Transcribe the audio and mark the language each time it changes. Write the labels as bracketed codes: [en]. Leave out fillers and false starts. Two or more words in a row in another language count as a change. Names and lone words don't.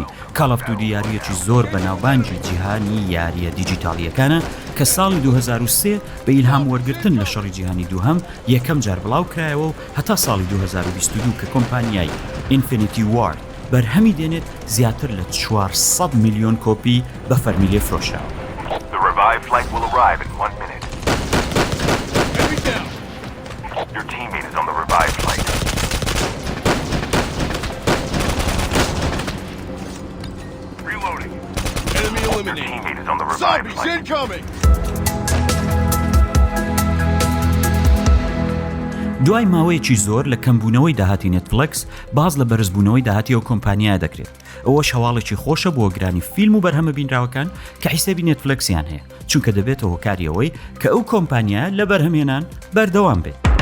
[ckb] کال ئۆف دیوتی یاریەکی زۆر بەناوبانگی جیهانی یاریە دیجیتالیەکانە کە ساڵی 2003 بە ئیلهام وەرگرتن لە شەڕی جیهانی دووهەم یەکەم جار بڵاو کرایەوە و هەتا ساڵی 2022 کە کۆمپانیای ئینفینیتی وارد بەرهەمی دێنێت زیاتر لە 400 میلیۆن کۆپی بە فەرمی لێفرۆشراوە. [en] Your teammate is on the revived flight. Reloading. Enemy eliminated. Your teammate is on the revived Zombies flight. incoming! [ckb] دوای ماوەیەکی زۆر لە کەمبوونەوەی داهاتی نێتفلەکس باز لە بەرزبوونەوەی داهاتی ئەو کۆمپانیایە دەکرێت. ئەوەش هەواڵێکی خۆشە بۆ گرانی فیلم و بەرهەمە بینراوەکان کە حیسابی نێتفلەکسیان هەیە، چونکە دەبێتەوە هۆکاریەوەی کە ئەو کۆمپانیایە لە بەرهەمهێنان بەردەوام بێت.